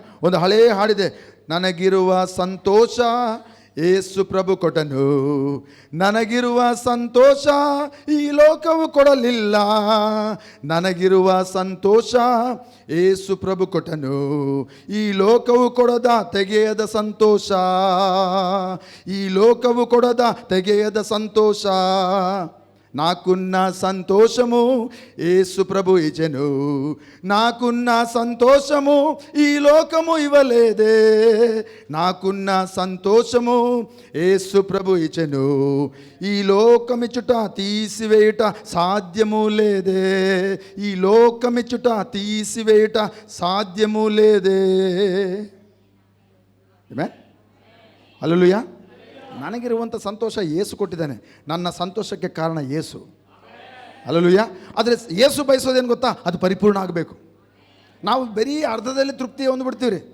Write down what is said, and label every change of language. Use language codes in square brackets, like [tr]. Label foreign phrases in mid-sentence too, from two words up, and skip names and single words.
[kn] ಒಂದು ಹಳೇ ಹಾಡಿದೆ, ನನಗಿರುವ ಸಂತೋಷ ಯೇಸು ಪ್ರಭು ಕೊಟ್ಟನು, ನನಗಿರುವ ಸಂತೋಷ ಈ ಲೋಕವು ಕೊಡಲಿಲ್ಲ. ನನಗಿರುವ ಸಂತೋಷ ಯೇಸು ಪ್ರಭು ಕೊಟ್ಟನು, ಈ ಲೋಕವು ಕೊಡದ ತೆಗೆಯದ ಸಂತೋಷ, ಈ ಲೋಕವು ಕೊಡದ ತೆಗೆಯದ ಸಂತೋಷ. [te] నాకున్న సంతోషము యేసు ప్రభు ఇచ్చెను, నాకున్న సంతోషము ఈ లోకము ఇవ్వలేదే. నాకున్న సంతోషము యేసు ప్రభు ఇచ్చెను, ఈ లోకమిచ్చుట తీసివేయుట సాధ్యము లేదే. ఈ లోకమిచ్చుట తీసివేయుట సాధ్యము లేదే. [kn] ಆಮೆನ್. ಹಲ್ಲೆಲೂಯಾ. ನನಗಿರುವಂಥ ಸಂತೋಷ ಯೇಸು ಕೊಟ್ಟಿದ್ದಾನೆ. ನನ್ನ ಸಂತೋಷಕ್ಕೆ ಕಾರಣ ಯೇಸು. ಹಲ್ಲೆಲೂಯಾ. ಆದರೆ ಯೇಸು ಬಯಸೋದೇನು ಗೊತ್ತಾ? ಅದು ಪರಿಪೂರ್ಣ ಆಗಬೇಕು. ನಾವು ಬರೀ ಅರ್ಧದಲ್ಲಿ ತೃಪ್ತಿ ಹೊಂದ್ಬಿಡ್ತೀವಿ ರೀ.